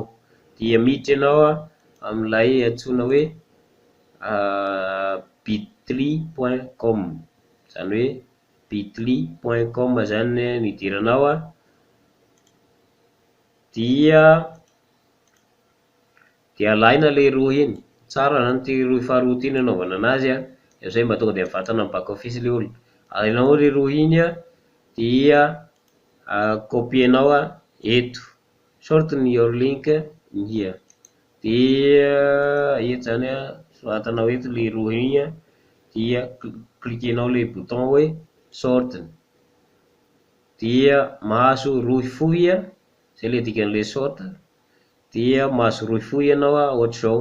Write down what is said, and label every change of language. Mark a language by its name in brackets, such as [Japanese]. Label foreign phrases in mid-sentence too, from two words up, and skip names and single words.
[Malagasy] Dia miditra ianao amin'ilay antsoina hoe bitly.com, zany hoe bitly.com zany ny idiranao. Dia alaina le roy iny. Tsara zany ty roy faharoa ty ny anaovana anazy izay mba tonga dia mivatana amin'ny [English] back office [Malagasy] le olona. Alainao le roy iny dia copienao eto [English] shorten your link here. [Malagasy] Dia eto zany soratanao eto le roy iny dia klikenao le bouton hoe shorten. Dia mahazo roy fohy zay le dikan'le short. Dia mahazo roy fohy ianao ohatr'izao.